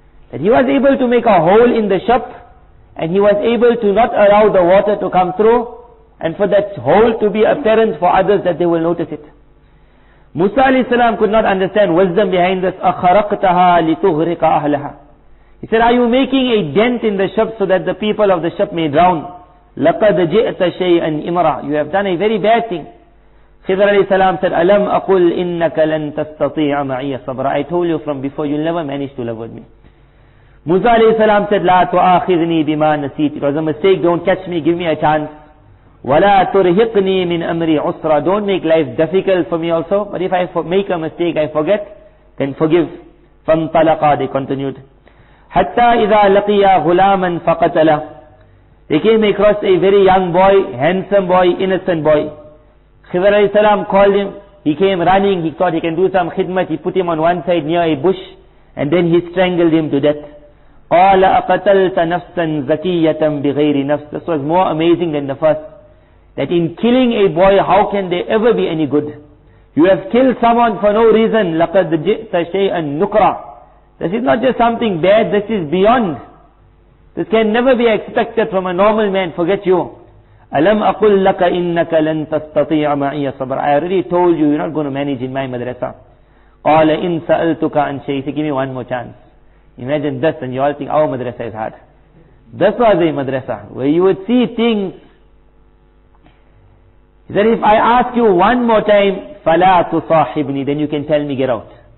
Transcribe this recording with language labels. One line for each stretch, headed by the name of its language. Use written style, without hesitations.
English: That he was able to make a hole in the ship, and he was able to not allow the water to come through, and for that hole to be apparent for others that they will notice it. Musa alayhi salam could not understand wisdom behind this.
Arabic: أَخَرَقْتَهَا لِتُغْرِقَ أَهْلَهَا.
English: He said, are you making a dent in the ship so that the people of the ship may drown?
Arabic: لَقَدْ جِئْتَ شَيْئًا إِمْرًا.
English: You have done a very bad thing. Khidr alayhi salam said,
Arabic: أَلَمْ أَقُلْ إِنَّكَ لَن تَسْتَطِيعَ مَعِيَ صَبْرًا.
English: I told you from before, you'll never manage to live with me. Musa alayhi salam said,
Arabic: لَا تُؤَاخِذْنِي بِمَا نَسِيتِ.
English: It was a mistake, don't catch me, give me a chance.
Arabic: وَلَا تُرْهِقْنِي مِنْ أَمْرِي عُسْرًا.
English: Don't make life difficult for me also, but if I make a mistake, I forget, then forgive.
Arabic: فانطلقا,
English: they continued.
Arabic: حتى إذا لقيا غلاما فقتله.
English: They came across a very young boy, handsome boy, innocent boy. Khidr alayhi salam called him. He came running. He thought he can do some khidmat. He put him on one side near a bush, and then he strangled him to death.
Arabic: قال أقتلت نفسا زكية بغير نفس.
English: This was more amazing than the first. That in killing a boy, how can there ever be any good? You have killed someone for no reason.
Arabic: لقد جئت شيئا نكرا.
English: This is not just something bad. This is beyond. This can never be expected from a normal man. Forget you.
Arabic: ألم أقل لك إنك لن تستطيع معي صبر.
English: I already told you, you're not going to manage in my madrasa.
Arabic: قال إن سألتك عن شيء.
English: Give me one more chance. Imagine this, and you all think our madrasa is hard. This was a madrasa where you would see things. He said, if I ask you one more time,
Arabic: فَلَا تُصَاحِبْنِي,
English: then you can tell me, get out.